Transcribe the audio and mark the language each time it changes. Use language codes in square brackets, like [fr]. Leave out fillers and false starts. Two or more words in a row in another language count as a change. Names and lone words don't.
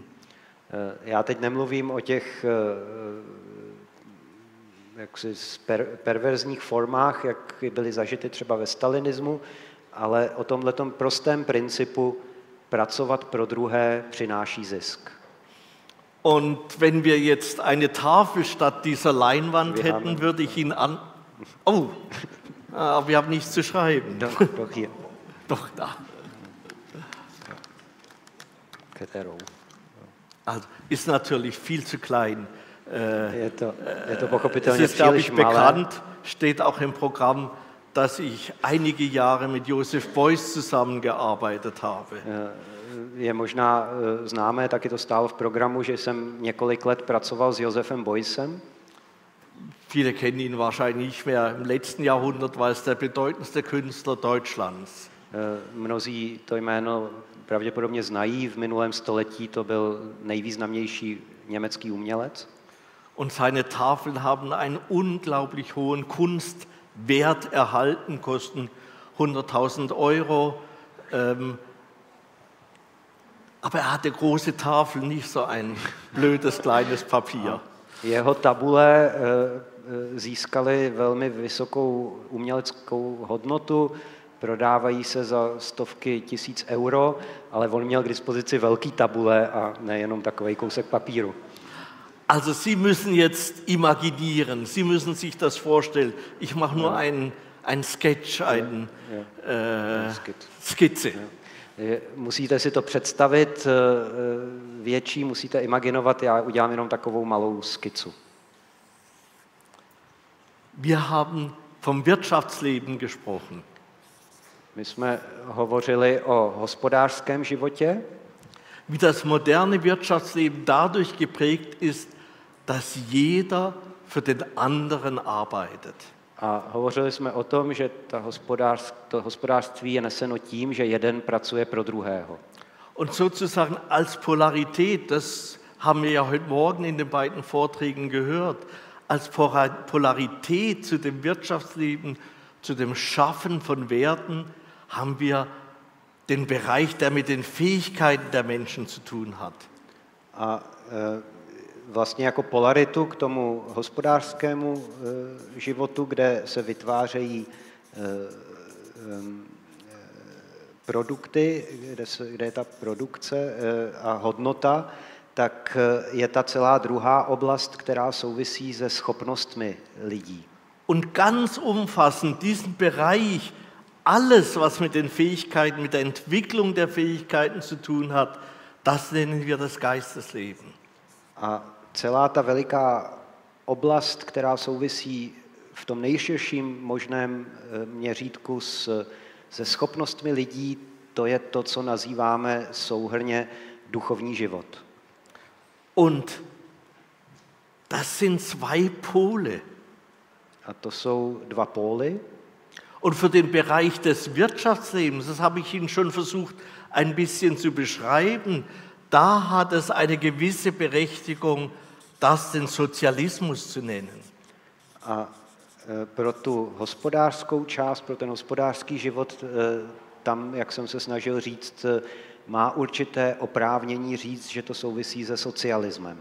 [cs] Já teď nemluvím o těch jaksi perverzních formách, jak byly zažity třeba ve stalinismu, ale o tomhletom prostém principu pracovat pro druhé přináší zisk. [de] Und wenn wir jetzt eine Tafel statt dieser Leinwand hätten, würde ich ihn Oh, aber wir haben nichts zu schreiben. Doch hier. Doch da. Also, ist natürlich viel zu klein. [cs] Je to pochopitelně [de] es ist, glaube ich, [cs] příliš malé. [de] bekannt, steht auch im Programm, dass ich einige Jahre mit Josef Beuys zusammengearbeitet habe. [cs] Je možná známé, taky to stálo v programu, že jsem několik let pracoval s Josefem Beuysem. [de] Viele kennen ihn wahrscheinlich nicht mehr. Im letzten Jahrhundert war es der bedeutendste Künstler Deutschlands. [cs] Mnozí to jméno pravděpodobně znají. V minulém století to byl nejvýznamnější německý umělec. [de] Und seine Tafeln haben einen unglaublich hohen Kunstwert erhalten, kosten 100.000 Euro. Aber er hatte große Tafeln, nicht so ein blödes kleines Papier. [cs] Jeho tabule získaly velmi vysokou uměleckou hodnotu, prodávají se za stovky tisíc euro, ale on měl k dispozici velký tabule a nejenom takový kousek papíru. [de] Also Sie müssen jetzt imaginieren, Sie müssen sich das vorstellen. Ich mache nur einen Sketch, eine Skizze. [cs] Musíte si to představit větší, musíte imaginovat, já udělám jenom takovou malou skicu. [de] Wir haben vom Wirtschaftsleben gesprochen. [cs] My jsme hovořili o hospodářském životě. [de] Wie das moderne Wirtschaftsleben dadurch geprägt ist, dass jeder für den anderen arbeitet. [cs] A hovořili jsme o tom, že to hospodářství je neseno tím, že jeden pracuje pro druhého. [de] Und sozusagen als Polarität, das haben wir ja heute Morgen in den beiden Vorträgen gehört, als Polarität zu dem Wirtschaftsleben, zu dem Schaffen von Werten, haben wir den Bereich, der mit den Fähigkeiten der Menschen zu tun hat. [cs] A vlastně jako polaritu k tomu hospodářskému životu, kde se vytvářejí produkty, kde je ta produkce a hodnota, tak je ta celá druhá oblast, která souvisí se schopnostmi lidí. [de] Und ganz umfassend diesen Bereich, alles, was mit den Fähigkeiten, mit der Entwicklung der Fähigkeiten zu tun hat, das nennen wir das Geistesleben. [cs] A celá ta veliká oblast, která souvisí v tom nejširším možném měřítku se schopnostmi lidí, to je to, co nazýváme souhrnně duchovní život. [de] Und das sind zwei Pole. [cs] A to jsou dva póly. [de] Und für den Bereich des Wirtschaftslebens, das habe ich Ihnen schon versucht, ein bisschen zu beschreiben, da hat es eine gewisse Berechtigung, das den Sozialismus zu nennen. [cs] A pro tu hospodářskou část, pro ten hospodářský život, tam, jak jsem se snažil říct, má určité oprávnění říct, že to souvisí se socialismem.